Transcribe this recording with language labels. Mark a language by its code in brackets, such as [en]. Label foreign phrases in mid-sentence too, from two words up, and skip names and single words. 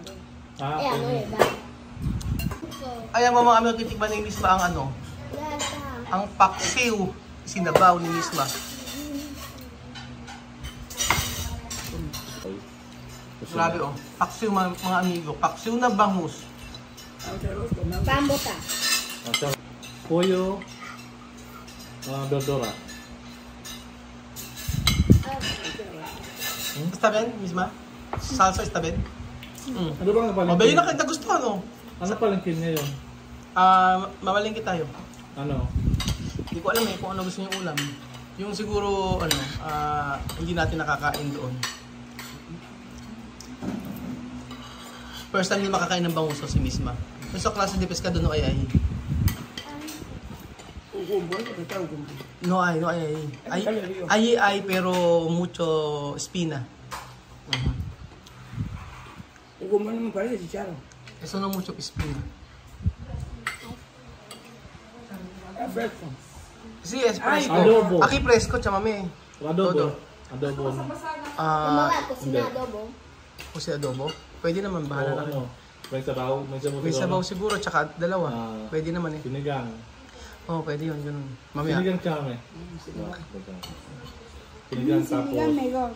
[tl] Ay, ang mga kami titikman ni Misma ang ano. Ang paksiw. Sinabaw ni Misma. Grabe oh. Paksiw mga amigo. Paksiw na bangus. Pambota. [es] Pollo. Verdura. Está bien, Misma? Salsa está bien? [tl] Ano bang napalengke? Mabili na kita gusto ano? Ano palengke niya yun? Mamalingki tayo. Ano? Hindi ko alam kung ano gusto niyong ulam. Yung siguro, hindi natin nakakain doon. First time niya makakain ng banguso si Misma. [es] Sa klase de pescado no ay. No ay. Ay pero mucho espina. [tl] Gumano naman pala si Charo. [es] Eso no mucho espina. Fresco. Sí, es fresco. [tl] Adobo. [es] Aquí fresco, chamame. [tl] Adobo. Adobo. Hindi. O si adobo? Pwede naman, bahala na rin. May sabaw. May sabaw siguro, tsaka dalawa. Pwede naman eh. Sinigang. Oo, pwede yun, ganun. Mamaya. Sinigang chame. Sinigang tapos.